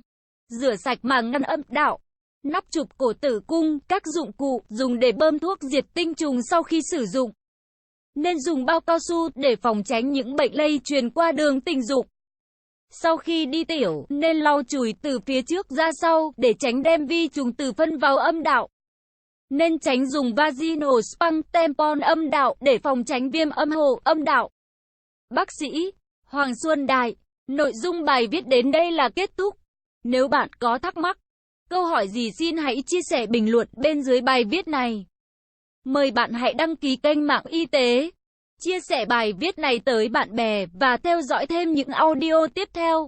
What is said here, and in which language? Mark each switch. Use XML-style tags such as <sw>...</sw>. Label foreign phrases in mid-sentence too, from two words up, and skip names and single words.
<vi>Rửa sạch màng ngăn âm đạo, nắp chụp cổ tử cung, các dụng cụ dùng để bơm thuốc diệt tinh trùng sau khi sử dụng. Nên dùng bao cao su để phòng tránh những bệnh lây truyền qua đường tình dục. Sau khi đi tiểu, nên lau chùi từ phía trước ra sau để tránh đem vi trùng từ phân vào âm đạo. Nên tránh dùng</vi> <en>vaginal spank</en> <vi>tampon âm đạo để phòng tránh viêm âm hộ âm đạo. Bác sĩ Hoàng Xuân Đại. Nội dung bài viết đến đây là kết thúc. Nếu bạn có thắc mắc, câu hỏi gì xin hãy chia sẻ bình luận bên dưới bài viết này. Mời bạn hãy đăng ký kênh Mạng Y tế, chia sẻ bài viết này tới bạn bè và theo dõi thêm những audio tiếp theo.</vi>